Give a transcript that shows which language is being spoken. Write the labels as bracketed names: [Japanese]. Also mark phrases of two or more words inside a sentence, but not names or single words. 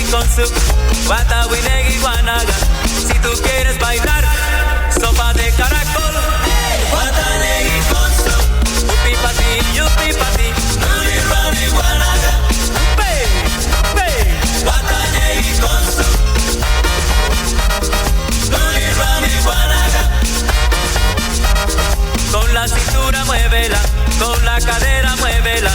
[Garifuna] su guata, winegui, guanaga. [Spanish] Si tú quieres bailar sopa de caracol, [Garifuna] guata, negui [Spanish] con su upi pa ti, yupi pa ti, [Garifuna] ruli, ruli, guanaga. Upe, upe, guata, negui [Spanish] con su [Garifuna] ruli, ruli, guanaga. [Spanish] Con la cintura muévela, con la cadera muévela.